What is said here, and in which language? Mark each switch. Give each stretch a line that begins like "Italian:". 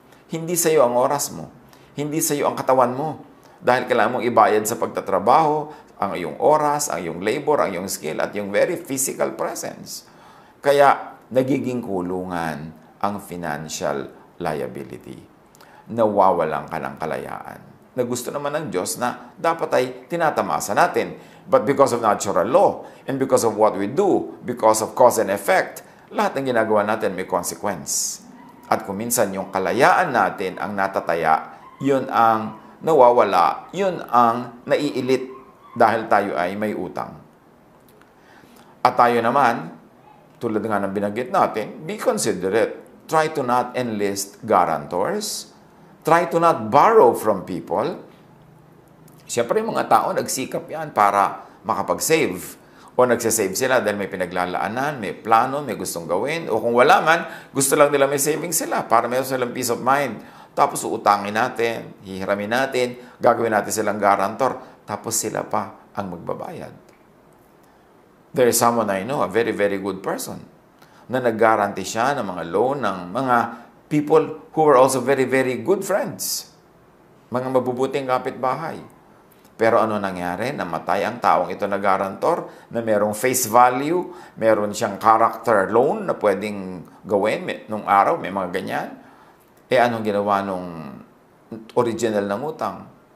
Filipino: Hindi sa iyo ang oras mo. Hindi sa iyo ang katawan mo. Dahil kailangan mong ibayad sa pagtatrabaho, ang iyong oras, ang iyong labor, ang iyong skill, at yung very physical presence. Kaya, nagiging kulungan ang financial liability. Nawawalan ka ng kalayaan. Na gusto naman ng Diyos na dapat ay tinatamasa natin.
English: But because of natural law, and because of what we do, because of cause and effect,
Filipino: lahat ng ginagawa natin may consequence. At kung minsan yung kalayaan natin ang natataya, yun ang nawawala, yun ang naiilit dahil tayo ay may utang. At tayo naman, tulad nga ng binanggit natin,
English: be considerate. Try to not enlist guarantors. Try to not borrow from people.
Filipino: Siyempre, mga tao nagsikap yan para makapag-save. O nagsasave sila dahil may pinaglalaanan, may plano, may gustong gawin. O kung wala man, gusto lang nila may saving sila para meron silang peace of mind. Tapos uutangin natin, hihiramin natin, gagawin natin silang garantor. Tapos sila pa ang magbabayad.
English: There is someone I know, a very, very good person, na nag-guarantee siya ng mga loan ng mga people who were also very, very good friends.
Filipino: Mga mabubuting kapitbahay. Pero ano nangyari? Namatay ang taong ito na garantor na merong face value, meron siyang character loan na pwedeng gawin nung araw, may mga ganyan. Anong ginawa nung original ng utang?